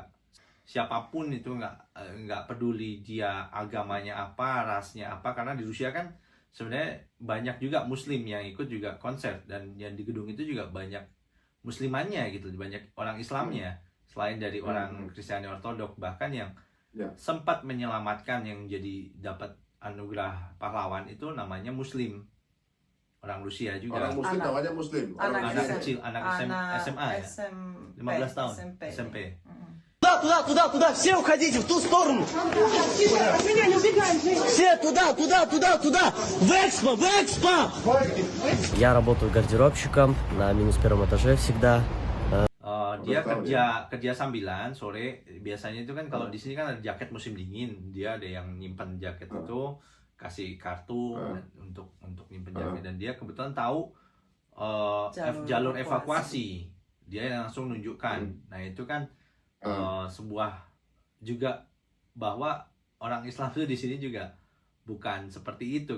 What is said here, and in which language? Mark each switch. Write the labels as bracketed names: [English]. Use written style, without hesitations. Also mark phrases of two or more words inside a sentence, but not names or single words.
[Indonesian] Siapapun itu nggak peduli dia agamanya apa, rasnya apa, karena di Rusia kan sebenarnya banyak juga Muslim yang ikut juga konser, dan yang di gedung itu juga banyak Muslimannya gitu, banyak orang Islamnya selain dari orang Kristiani Ortodok, bahkan yang sempat menyelamatkan, yang jadi dapat anugerah pahlawan itu namanya Muslim, orang Rusia juga. Orang Muslim namanya Muslim. Anak kecil, anak SMA ya, 15 tahun, SMP. [Russian] Туда, все уходите в ту сторону. От меня не убегайте. Все туда. В экспо. Я работаю гардеробщиком на минус первом этаже всегда. [Indonesian] Dia kerja sambilan sore. Biasanya itu kan kalau di sini kan ada jaket musim dingin, dia ada yang nyimpan jaket itu, kasih kartu untuk nyimpen jaket, dan dia kebetulan tahu jalur evakuasi. Dia langsung nunjukkan. Nah itu kan sebuah juga bahwa orang Islam itu di sini juga bukan seperti itu.